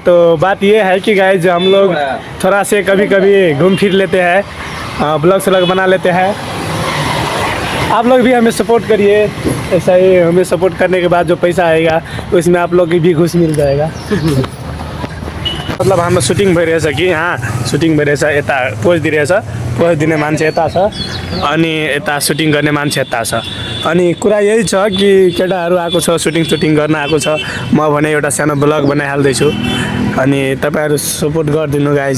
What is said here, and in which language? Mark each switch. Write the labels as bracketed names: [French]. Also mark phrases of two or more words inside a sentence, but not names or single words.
[Hindi] तो बात ये है कि गाइस हम लोग थोड़ा से कभी कभी घूम फिर लेते हैं, ब्लॉग स्लॉग बना लेते हैं। आप लोग भी हमें सपोर्ट करिए, ऐसा ही हमें सपोर्ट करने के बाद जो पैसा आएगा उसमें आप लोग की भी घुस मिल जाएगा। [Nepali] मतलब हाम्रो सुटिङ भइरहेछ कि यहाँ सुटिङ भइरहेछ, यता पोज दिइरहेछ, पोज दिने मान्छे यता छ अनि यता सुटिङ गर्ने मान्छे यता छ। अनि कुरा यही छ कि केटाहरू आएको छ, सुटिङ गर्न आएको छ। म भने एउटा सानो ब्लग बनाइहाल्दैछु अनि तपाईँहरू सपोर्ट गरिदिनु गाइज।